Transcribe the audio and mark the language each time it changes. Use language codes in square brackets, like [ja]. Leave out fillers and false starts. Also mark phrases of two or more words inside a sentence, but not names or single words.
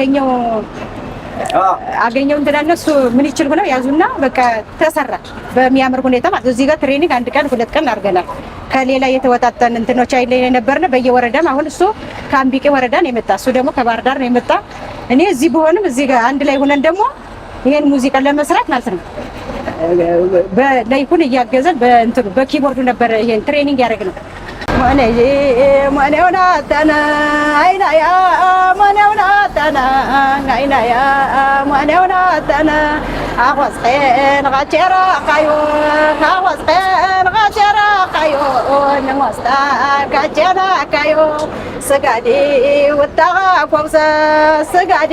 [am] አገኘው እንትናነ እሱ ምን ይችል ሆነው ያዙና በቃ ተሰራ በሚያምር ሁኔታ ማለት እዚህ ጋር ትሬኒንግ 1 ቀን 2 ቀን አድርገናል። ከሌላ የተወጣጣን እንትኖች አይለኝ ነበርና በየወረዳም አሁን እሱ ከአምቢቄ ወረዳን የመጣ እሱ ደግሞ ከባህር ዳር ነው የመጣ። እኔ እዚህ ቢሆንም እዚህ ጋር አንድ ላይ ሆነን ደግሞ ይሄን ሙዚቃ ለመስራት ማለት ነው በላይኩን እያገዘን በእንትኑ በኪቦርዱ ነበር ይሄን ትሬኒንግ ያደረግነው። [awn] ማነውና ታና አይናያ ማነውና ታና አይናያ ማነውና ታና አወስቀን ጋቸራ ካዮ አወስቀን ጋቸራ ካዮ ነማስታ ጋቸራ ካዮ ስጋዴ ወጣጋ ቋውሳ ስጋዴ